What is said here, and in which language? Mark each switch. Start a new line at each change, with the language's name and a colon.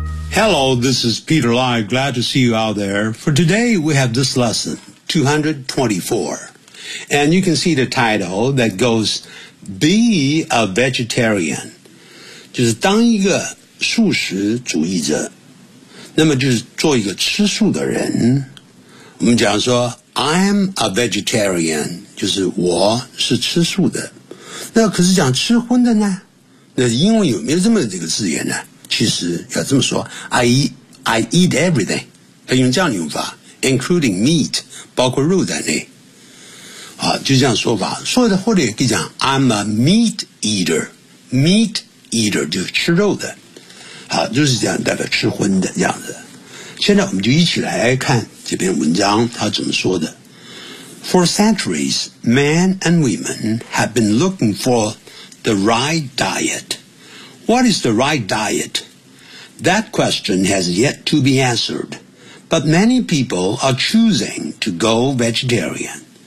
English: Hello, this is Peter Lai. Glad to see you out there. For today, we have this lesson, 224. And you can see the title that goes, Be a Vegetarian.
Chinese: 就是当一个素食主义者。那么就是做一个吃素的人，我们讲说
English: I'm a vegetarian，
Chinese: 就是我是吃素的。那可是讲吃荤的呢？那英文有没有这么这个字眼呢？其实要这么说，
English: I eat everything，
Chinese: 可以用这样的用法，
English: including meat，
Chinese: 包括肉在内。好，就这样说法。所以的或者也可以讲
English: I'm a meat eater，
Chinese: meat eater 就是吃肉的。好，就是这样，大概吃荤的这样子。现在我们就一起来看这篇文章，他怎么说的。
English: For centuries, men and women have been looking for the right diet. What is the right diet? That question has yet to be answered, but many people are choosing to go vegetarian.